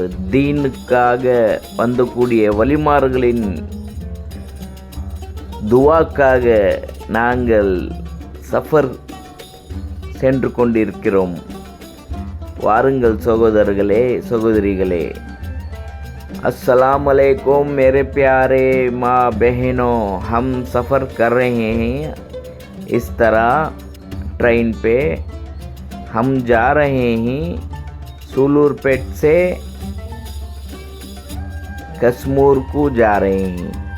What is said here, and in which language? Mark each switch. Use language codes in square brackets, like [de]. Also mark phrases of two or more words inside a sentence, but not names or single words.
[ta] தீனுக்காக வந்தக்கூடிய வலிமார்களின் துவாக்காக நாங்கள் சஃபர் சென்று கொண்டிருக்கிறோம். வாருங்கள் சகோதரர்களே சகோதரிகளே. [ar] السلام عليكم [hi] मेरे प्यारे माँ बहनों, हम सफ़र कर रहे हैं इस तरह ट्रेन पे। हम जा रहे हैं सूलूरपेट से कश्मीर को जा रहे हैं।